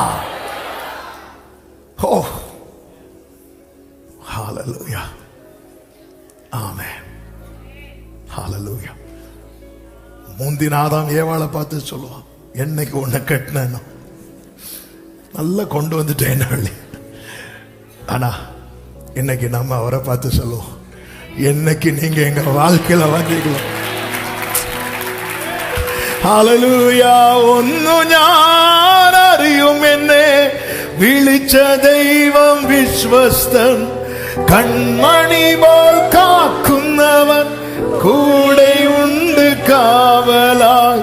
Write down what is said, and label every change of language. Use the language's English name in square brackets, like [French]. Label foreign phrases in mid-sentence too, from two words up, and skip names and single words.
[Tamil] ஓ ஹalleluya, ஆமென், ஹalleluya. முந்தின ஆதாம் ஏவாளை பார்த்து சொல்லுவான், என்னைக்கு உன்னை கட்டினேன் நல்லா கொண்டு வந்துட்டேன். ஆனா இன்னைக்கு நம்ம அவரை பார்த்து சொல்லுவோம், என்னைக்கு நீங்க எங்க வாழ்க்கையில வந்தீங்களோ, [Malayalam] ഹല്ലേലൂയ. ഒന്നു ഞാൻ അറിയും എന്നെ വിളിച്ച ദൈവം വിശ്വസ്തൻ, കൺമണി പോൽ കാക്കുന്നവൻ കൂടെയുണ്ട് കാവലായി.